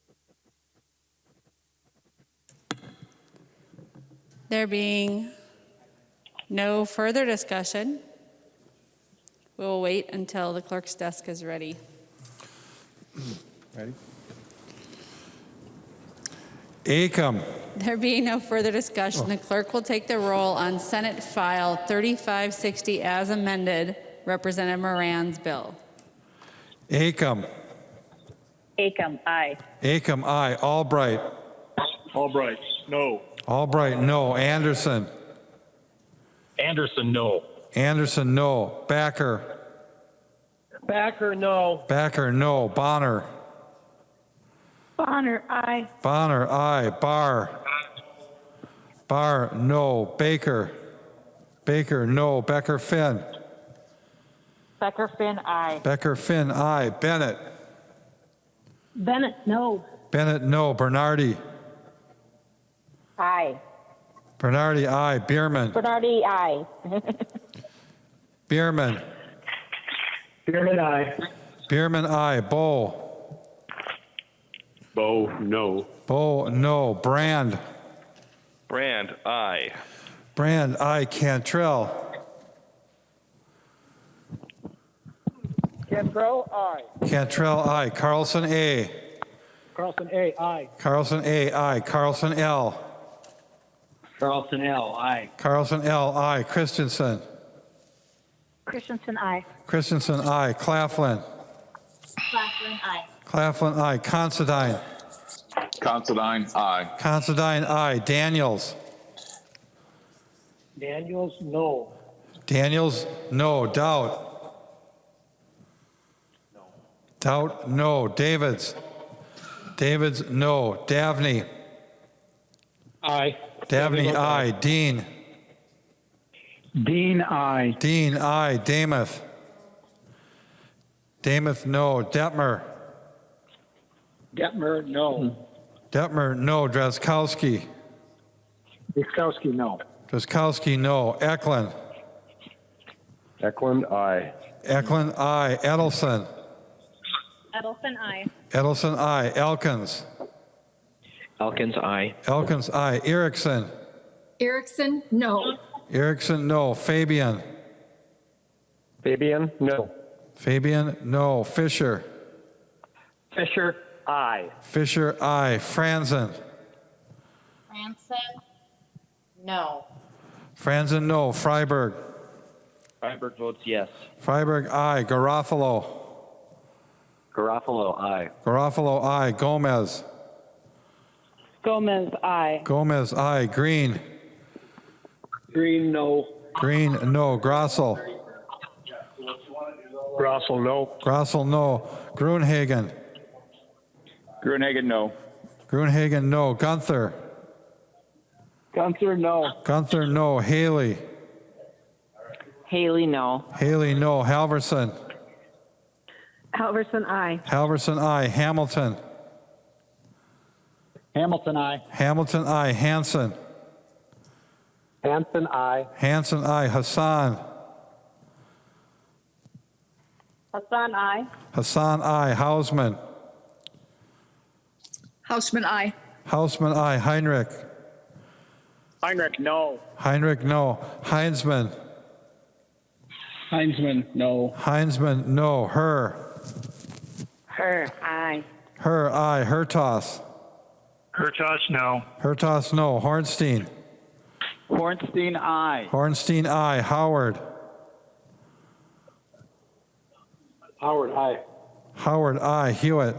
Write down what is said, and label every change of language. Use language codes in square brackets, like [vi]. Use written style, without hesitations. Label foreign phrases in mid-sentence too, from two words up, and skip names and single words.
[en] There being no further discussion, we will wait until the clerk's desk is ready. Ready? Acom. There being no further discussion, the clerk will take the roll on Senate File 3560 as amended, Representative Moran's bill. Acom. Acom, aye. Acom, aye. Albright. Albright, no. Albright, no. Anderson. Anderson, no. Anderson, no. Backer. Backer, no. Backer, no. Bonner. Bonner, aye. Bonner, aye. Barr. Barr, no. Baker. Baker, no. Becker, Finn. Becker, Finn, aye. Becker, Finn, aye. Bennett. Bennett, no. Bennett, no. Bernardi. Aye. Bernardi, aye. Bierman. Bernardi, aye. Bierman. Bierman, aye. Bierman, aye. Bow. Bo, no. Bow, no. Brand. Brand, aye. Brand, aye. Cantrell. Cantrell, aye. Cantrell, aye. Carlson, A. Carlson, A, aye. Carlson, A, aye. Carlson, L. Carlson, L, aye. Carlson, L, aye. Christensen. Christensen, aye. Christensen, aye. Claflin. Claflin, aye. Claflin, aye. Considine. Considine, aye. Considine, aye. Daniels. Daniels, no. Daniels, no. Doubt. Doubt, no. Davids. Davids, no. Davney. Aye. Davney, aye. Dean. Dean, aye. Dean, aye. Damath. Damath, no. Detmer. Detmer, no. Detmer, no. Drazkowski. Wiskowski, no. Drazkowski, no. Eklund. Eklund, aye. Eklund, aye. Edelson. Edelson, aye. Edelson, aye. Elkins. Elkins, aye. Elkins, aye. Erickson. Erickson, no. Erickson, no. Fabian. Fabian, no. Fabian, no. Fisher. Fisher, aye. Fisher, aye. Franzen. Franson, no. Franzen, no. Freiberg. Freiberg votes yes. Freiberg, aye. Garofalo. Garofalo, aye. Garofalo, aye. Gomez. Gomez, aye. Gomez, aye. Green. Green, no. Green, no. Grossel. Grossel, no. Grossel, no. Gruenhagen. Gruenhagen, no. Gruenhagen, no. Gunther. Gunther, no. Gunther, no. Haley. Haley, no. Haley, no. Halverson. Halverson, aye. Halverson, aye. Hamilton. Hamilton, aye. Hamilton, aye. Hanson. Hanson, aye. Hanson, aye. Hassan. Hassan, aye. Hassan, aye. Hausman. Houseman, aye. Hausman, aye. Heinrich. Heinrich, no. Heinrich, no. Heinzman. Heinzman, no. Heinzman, no. Herr. Aye. Her, aye. Hertos. Hertos, no. Hertos, no. Hornstein. Hornstein, aye. Hornstein, aye. Howard. Howard, aye. Howard, aye. Hewitt.